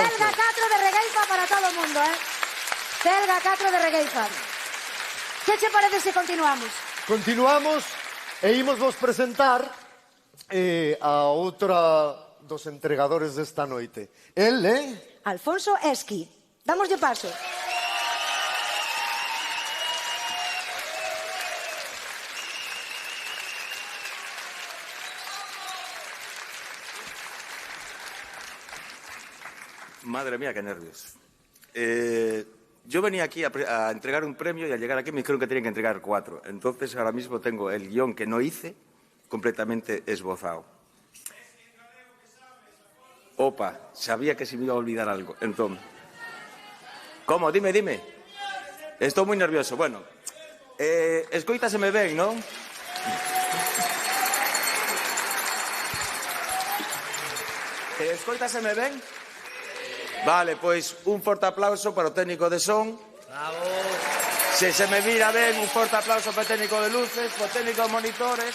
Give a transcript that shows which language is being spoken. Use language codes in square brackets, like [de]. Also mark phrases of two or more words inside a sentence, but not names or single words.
[gl] Celga 4 de regueifa para todo o mundo, Celga 4 de regueifa. Que che parece se continuamos? Continuamos e imos vos presentar a outra dos entregadores desta noite. El é... Alfonso Esqui. Damoslle paso. [es] Madre mía, qué nervios. Yo venía aquí a entregar un premio y al llegar aquí me dijeron que tenía que entregar 4. Entonces ahora mismo tengo el guión que no hice completamente esbozado. Opa, sabía que se me iba a olvidar algo. Entonces, ¿cómo? Dime. Estoy muy nervioso. Bueno, [gl] escoítaseme ben, ¿non? Escoítaseme ben? Vale, pois un forte aplauso para o técnico de son. Bravo. Se me mira ben, un forte aplauso para o técnico de luces, para o técnico de monitores.